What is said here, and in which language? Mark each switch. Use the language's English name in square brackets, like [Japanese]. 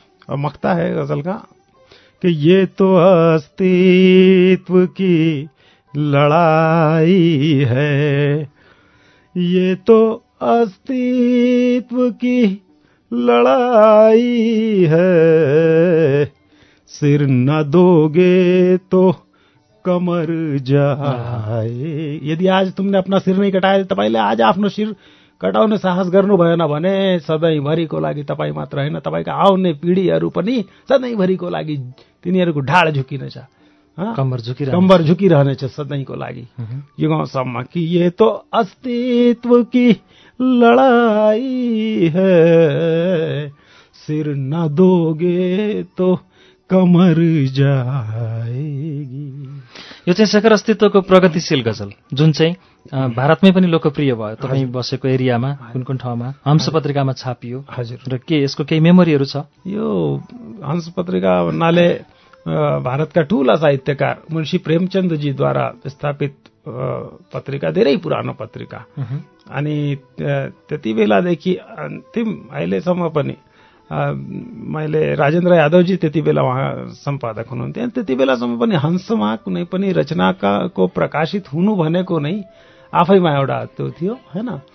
[Hindi] और मकता है गजल का कि ये तो अस्तित्व की लड़ाई है, ये तो अस्तित्व की लड़ाई है, सिर न दोगे तो कमर जाए। यदि आज तुमने अपना सिर नहीं कटाया, [Nepali] तपाईले आज आफ्नो सिर कटाउने साहस गर्नु भएन भने सधैँभरिको लागि तपाईँ मात्र होइन, तपाईँका आउने पिँढीहरू पनि सधैँभरिको लागि तिनीहरूको ढाड झुकिनेछ, कम्बर झुकिरहनेछ सधैँको लागि युगौँसम्म। [Hindi] कि ये तो अस्तित्व की लडाई है, सिर नदोगे तो कमर जाएगी। [Nepali] यो चाहिँ शेखर अस्तित्वको प्रगतिशील गजल जुन चाहिँ भारतमै पनि लोकप्रिय भयो, तपाईँ बसेको एरियामा कुन कुन ठाउँमा हंस पत्रिकामा छापियो? हजुर, र के यसको केही मेमोरीहरू छ? यो हंस पत्रिका भन्नाले भारतका ठूला साहित्यकार मुन्शी प्रेमचन्दजीद्वारा स्थापित पत्रिका, धेरै पुरानो पत्रिका, अनि त्यति बेलादेखि अन्तिम अहिलेसम्म पनि मैले राजेन्द्र यादवजी त्यति बेला उहाँ सम्पादक हुनुहुन्थ्यो, अनि त्यति बेलासम्म पनि हंसमा कुनै पनि रचनाको प्रकाशित हुनु भनेको नै आफैमा एउटा त्यो थियो, होइन?